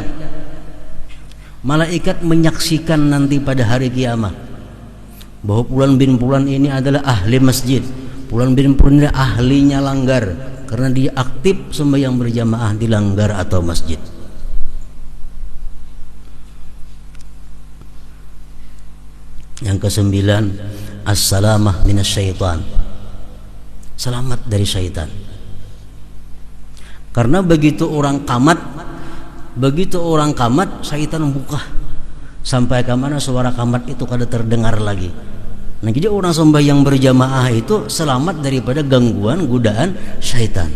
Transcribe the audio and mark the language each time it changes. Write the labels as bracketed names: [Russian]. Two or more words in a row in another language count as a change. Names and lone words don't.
[Indonesian] Malaikat menyaksikan nanti pada hari kiamat bahwa Fulan bin Fulan ini adalah ahli masjid, Fulan bin Fulan ini ahlinya langgar, karena dia aktif sembahyang berjamaah di langgar atau masjid. Yang kesembilan, [Arabic] as-salamah minasyaitan, [Indonesian] selamat dari syaitan. Karena begitu orang kamat, syaitan membuka sampai ke mana suara kamat itu kada terdengar lagi. Nah, jadi orang sembahyang berjamaah itu selamat daripada gangguan godaan syaitan.